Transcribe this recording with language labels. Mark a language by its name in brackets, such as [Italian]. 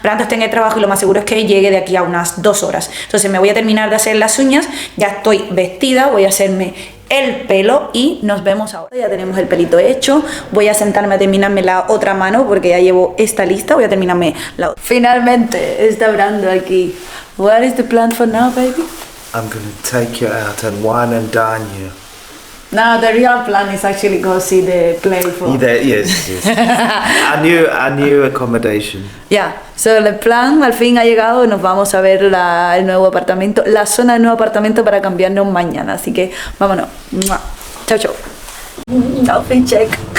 [Spanish] Brando está en el trabajo y lo más seguro es que llegue de aquí a unas 2 horas. Entonces me voy a terminar de hacer las uñas. Ya estoy vestida, voy a hacerme el pelo y nos vemos ahora. Ya tenemos el pelito hecho. Voy a sentarme a terminarme la otra mano porque ya llevo esta lista. Voy a terminarme la otra. Finalmente está Brando aquí. [English] What is the plan for now, baby? I'm going to take you out and wine and dine you. No, the real plan is actually go see the play for... Yes. a new accommodation. Yeah, so [Spanish] el plan al fin ha llegado. Nos vamos a ver el nuevo apartamento, la zona del nuevo apartamento para cambiarnos mañana. Así que vámonos. Chao, chao. [English] Outfit check.